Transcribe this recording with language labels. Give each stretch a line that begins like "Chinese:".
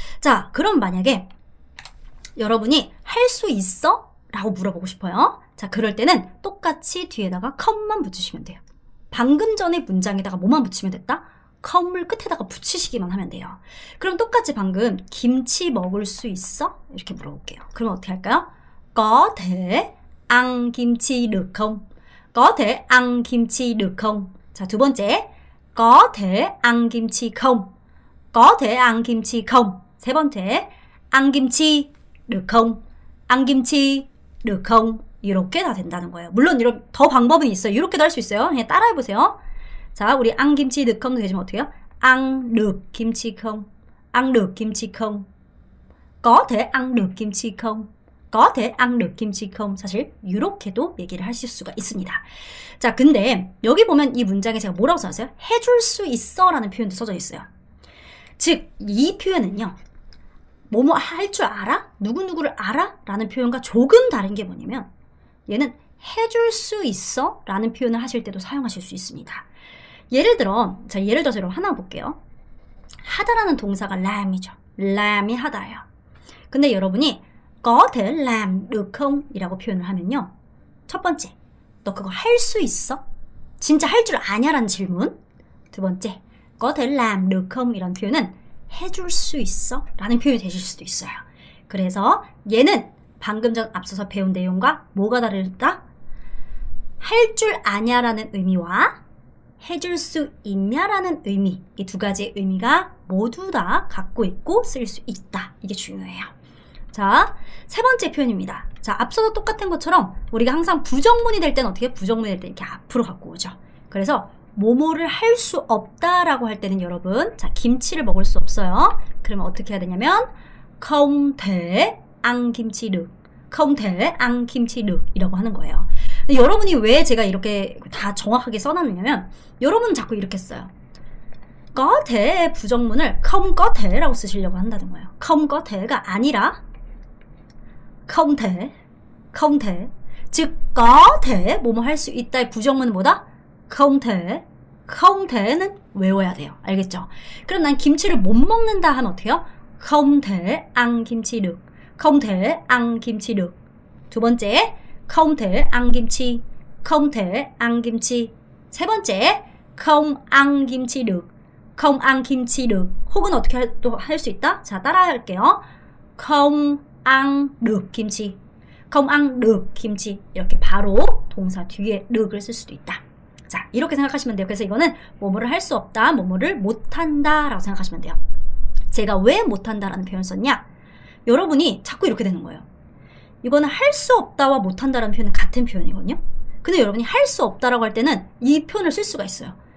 Korean: 자, 그럼 만약에 여러분이 할 수 있어? 라고 물어보고 싶어요. 자, 그럴 때는 똑같이 뒤에다가 컴만 붙이시면 돼요. 방금 전에 문장에다가 뭐만 붙이면 됐다? 컴을 끝에다가 붙이시기만 하면 돼요. 그럼 똑같이 방금 김치 먹을 수 있어? 이렇게 물어볼게요. 그럼 어떻게 할까요?
Vietnamese: có thể ăn 김치 được không? có thể ăn 김치 được không?
Korean: 자, 두 번째
Vietnamese: có thể ăn 김치 không? có thể ăn 김치 không? 세 번째 ăn 김치 được không? ăn 김치 được không?
Korean: 이렇게 다 된다는 거예요. 물론 이런 더 방법은 있어요. 이렇게도 할 수 있어요. 그냥 따라해보세요. 자, 우리
Vietnamese: ăn 김치 được không
Korean: 되지만 어떻게 해요?
Vietnamese: ăn được 김치 không? ăn được 김치 không? có thể ăn được 김치 không? có thể ăn được 김치 không?
Korean: 사실 이렇게도 얘기를 하실 수가 있습니다. 자, 근데 여기 보면 이 문장에 제가 뭐라고 써놨어요? 해줄 수 있어 라는 표현도 써져 있어요. 즉, 이 표현은요. 뭐뭐 할 줄 알아? 누구누구를 알아? 라는 표현과 조금 다른 게 뭐냐면 얘는 해줄 수 있어? 라는 표현을 하실 때도 사용하실 수 있습니다. 예를 들어서 여러분 하나 볼게요. 하다라는 동사가 lam이죠. lam이 하다예요. 근데 여러분이
Vietnamese: có thể làm được không?
Korean: 이라고 표현을 하면요. 첫 번째, 너 그거 할 수 있어? 진짜 할 줄 아냐? 라는 질문. 두 번째,
Vietnamese: có thể làm được không?
Korean: 이런 표현은 해줄 수 있어? 라는 표현이 되실 수도 있어요. 그래서 얘는 방금 전 앞서서 배운 내용과 뭐가 다르다? 할 줄 아냐라는 의미와 해줄 수 있냐라는 의미, 이 두 가지의 의미가 모두 다 갖고 있고 쓸 수 있다. 이게 중요해요. 자, 세 번째 표현입니다. 자, 앞서도 똑같은 것처럼 우리가 항상 부정문이 될 때는 어떻게 부정문이 될 때 이렇게 앞으로 갖고 오죠. 그래서 뭐뭐를 할 수 없다라고 할 때는 여러분, 자, 김치를 먹을 수 없어요. 그러면 어떻게 해야 되냐면 không thể ăn 김치 được, không thể ăn 김치 được 이라고 하는 거예요. 근데 여러분이 왜 제가 이렇게 다 정확하게 써놨냐면 여러분은 자꾸 이렇게 써요. có thể 부정문을 không có the라고 쓰시려고 한다는 거예요. không có the가 아니라 không thể, không thể. 즉 có thể 뭐뭐 할 수 있다의 부정문은 뭐다?
Vietnamese: không thể, không the는
Korean: 외워야 돼요. 알겠죠? 그럼 난 김치를 못 먹는다 하면 어떻게 해요?
Vietnamese: không thể ăn 김치 được, không thể ăn 김치 được.
Korean: 두 번째,
Vietnamese: không thể ăn 김치, không thể ăn 김치.
Korean: 세 번째,
Vietnamese: không ăn 김치 được, không ăn 김치 được.
Korean: 혹은 어떻게 또 할 수 있다? 자, 따라 할게요.
Vietnamese: không ăn được 김치, không ăn được 김치.
Korean: 이렇게 바로 동사 뒤에 륵을 쓸 수도 있다. 자, 이렇게 생각하시면 돼요. 그래서 이거는 뭐뭐를 할 수 없다, 뭐뭐를 못한다 라고 생각하시면 돼요. 제가 왜 못한다라는 표현을 썼냐? 여러분이 자꾸 이렇게 되는 거예요. 이거는 할 수 없다와 못한다라는 표현은 같은 표현이거든요. 근데 여러분이 할 수 없다라고 할 때는 이 표현을 쓸 수가 있어요.